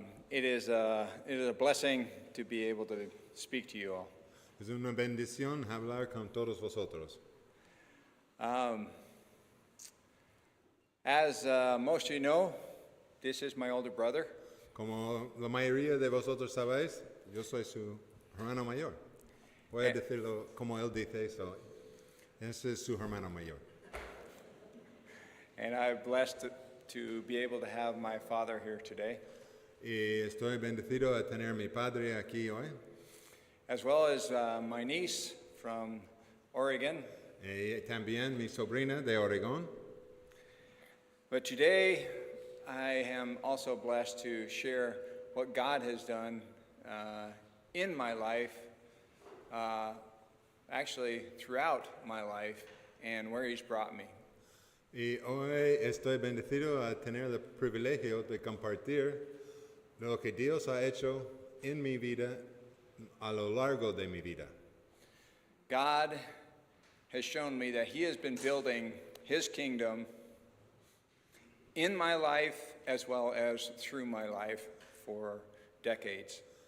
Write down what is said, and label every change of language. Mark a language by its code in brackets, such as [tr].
[en] It is a blessing to be able to speak to you all. [es] Es una bendición hablar con todos vosotros. [en] As most of you know, this is my older brother. [es] Como la mayoría de vosotros sabéis, yo soy su hermano mayor. Voy a decirlo como él dice eso. Ese es su hermano mayor. [en] And I'm blessed to be able to have my father here today, [es] Y estoy bendecido a tener mi padre aquí hoy. [en] as well as my niece from Oregon. [es] Y también mi sobrina de Oregón. [en] But today, I am also blessed to share what God has done in my life, actually throughout my life, and where He's brought me. [es] Y hoy estoy bendecido a tener el privilegio de compartir lo que Dios ha hecho en mi vida a lo largo de mi vida. [en] God has shown me that He has been building His kingdom in my life as well as through my life for decades.